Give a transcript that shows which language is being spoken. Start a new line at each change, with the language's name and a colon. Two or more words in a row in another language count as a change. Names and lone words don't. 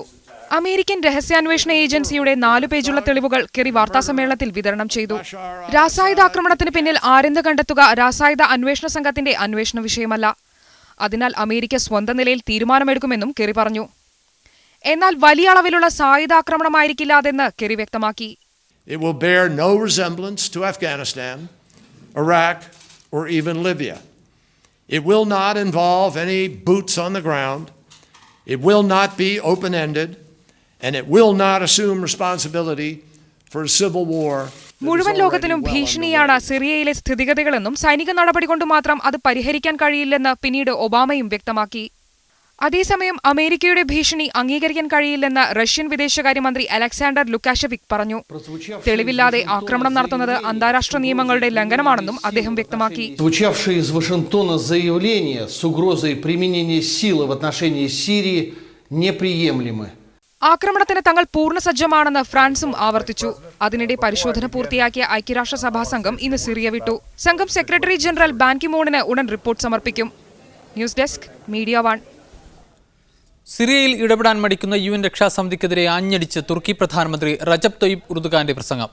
Malayalam: അമേരിക്കൻ രഹസ്യാന്വേഷണ ഏജൻസിയുടെ 4 പേജുള്ള തെളിവുകൾ കെറി വാർത്താസമ്മേളനത്തിൽ വിതരണം ചെയ്തു. രാസായുധാക്രമണത്തിന് പിന്നിൽ ആരെന്ന് കണ്ടെത്തുക രാസായുധ അന്വേഷണ സംഘത്തിന്റെ അന്വേഷണ വിഷയമല്ല. അതിനാൽ അമേരിക്ക സ്വന്തം നിലയിൽ തീരുമാനമെടുക്കുമെന്നും കെറി പറഞ്ഞു. എന്നാൽ വലിയ അളവിലുള്ള സായുധാക്രമണമായിരിക്കില്ല അതെന്ന് കെറി വ്യക്തമാക്കി.
English: It will bear no resemblance to Afghanistan, Iraq, or even Libya. It will not involve any boots on the ground. It will not be open-ended, and it will not assume responsibility for a civil war.
Malayalam: മുഴുവൻ ലോകത്തിനും ഭീഷണിയാണ് സിറിയയിലെ സ്ഥിതിഗതികളെന്നും സൈനിക നടപടി കൊണ്ട് മാത്രം അത് പരിഹരിക്കാൻ കഴിയില്ലെന്ന് പിന്നീട് ഒബാമയും വ്യക്തമാക്കി. അതേസമയം അമേരിക്കയുടെ ഭീഷണി അംഗീകരിക്കാൻ കഴിയില്ലെന്ന് റഷ്യൻ വിദേശകാര്യമന്ത്രി അലക്സാണ്ടർ ലുക്കാഷെവിക് പറഞ്ഞു. തെളിവില്ലാതെ ആക്രമണം നടത്തുന്നത് അന്താരാഷ്ട്ര നിയമങ്ങളുടെ ലംഘനമാണെന്നും അദ്ദേഹം വ്യക്തമാക്കി.
Russian: Звучавшие из Вашингтона заявления с угрозой применения силы в отношении Сирии неприемлемы.
Malayalam: ആക്രമണത്തിന് തങ്ങൾ പൂർണ്ണ സജ്ജമാണെന്ന് ഫ്രാൻസും ആവർത്തിച്ചു. അതിനിടെ പരിശോധന പൂർത്തിയാക്കിയ ഐക്യരാഷ്ട്രസഭാ സംഘം ഇന്ന് സിറിയ വിട്ടു. സംഘം സെക്രട്ടറി ജനറൽ ബാൻ കി മൂണിന് ഉടൻ റിപ്പോർട്ട് സമർപ്പിക്കും. ന്യൂസ് ഡെസ്ക് മീഡിയ 1. സിറിയയിൽ ഇടപെടാൻ മടിക്കുന്ന UN രക്ഷാസമിതിക്കെതിരെ ആഞ്ഞടിച്ച് തുർക്കി പ്രധാനമന്ത്രി റജബ് തൊയ്യിബ് ഉർദുഗാന്റെ പ്രസംഗം.